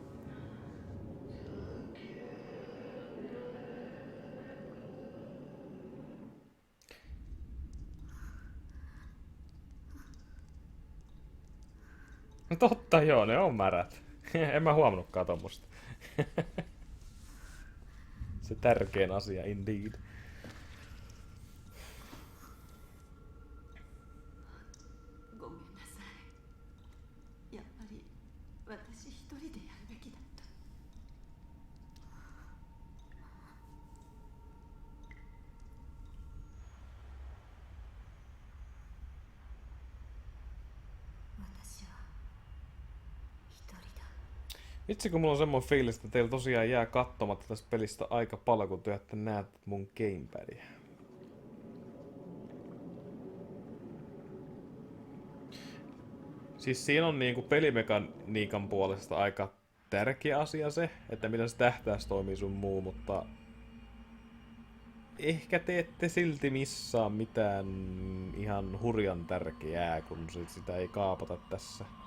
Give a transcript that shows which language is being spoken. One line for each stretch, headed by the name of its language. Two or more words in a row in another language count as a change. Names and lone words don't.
Finnish: No totta joo, ne on märät. En mä huomannutkaan tommosta. Se tärkein asia, indeed.
Japanese: ごめんなさい。やっぱり私一人でやるべきだった。私は一人だ。
Finnish: Itse kun mulla on semmoinen fiilis, että teillä tosiaan jää katsomatta tästä pelistä aika paljon, kun te ette näe mun gamepadia. Siis siinä on niinku pelimekaniikan puolesta aika tärkeä asia se, että miten se tähtäys toimii sun muu, mutta ehkä te ette silti missaa mitään ihan hurjan tärkeää, kun sitä ei kaapata tässä.